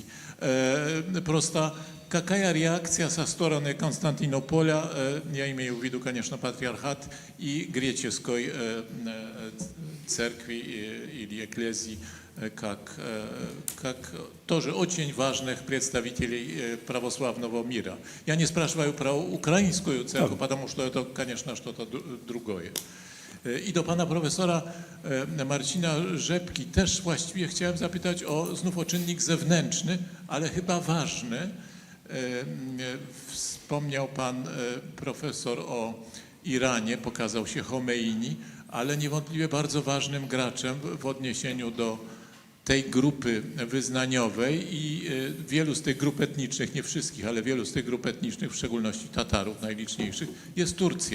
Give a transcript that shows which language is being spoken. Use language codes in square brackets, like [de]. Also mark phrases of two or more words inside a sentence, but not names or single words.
[ru] Просто какая реакция со стороны Константинополя, я имею в виду, конечно, патриархат и греческой церкви или экклезии, как тоже очень важных представителей православного мира. Я не спрашиваю про украинскую церковь, потому что это, конечно, что-то другое. [pl] I do pana profesora Marcina Rzepki też właściwie chciałem zapytać znów o czynnik zewnętrzny, ale chyba ważny. Wspomniał pan profesor o Iranie, pokazał się Chomeini, ale niewątpliwie bardzo ważnym graczem w odniesieniu do tej grupy wyznaniowej i wielu z tych grup etnicznych, nie wszystkich, ale wielu z tych grup etnicznych, w szczególności Tatarów najliczniejszych, jest Turcja.